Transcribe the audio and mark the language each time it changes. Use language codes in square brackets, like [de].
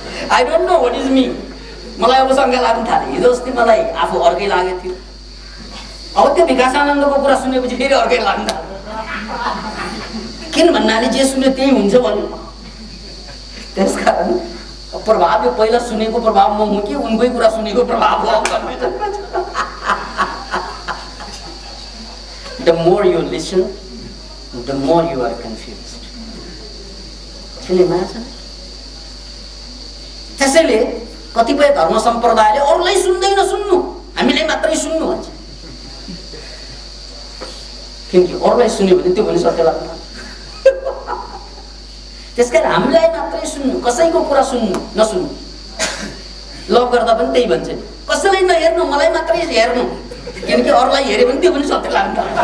[en] I don't know what is me. [ne] मलाई अब शङ्का लाग्न थाल्यो। हिजो अस्ति मलाई आफू अर्कै लागेको थियो, अब त्यो विकासानन्दको कुरा सुनेपछि फेरि अर्कै लाग्न थाल्यो। किन भन्नाले जे सुन्यो त्यही हुन्छ भन्यो। त्यसकारण प्रभाव यो पहिला सुनेको प्रभाव म हुँ कि उनकै कुरा सुनेको प्रभाव हो भन्ने। [en] The more you listen, the more you are confused. Can you imagine? [ne] त्यसैले कतिपय धर्म सम्प्रदायले अरूलाई सुन्दैन सुन्नु, हामीले मात्रै सुन्नु भन्छ। किनकि अरूलाई सुन्यो भने त्यो पनि सत्य लाग्छ। त्यसकारण हामीलाई मात्रै सुन्नु, कसैको कुरा सुन्नु नसुन्नु। लभ गर्दा पनि त्यही भन्छ नि, कसैलाई नहेर्नु, मलाई मात्रै हेर्नु, किनकि अरूलाई हेऱ्यो भने त्यो पनि सत्य लाग्छ।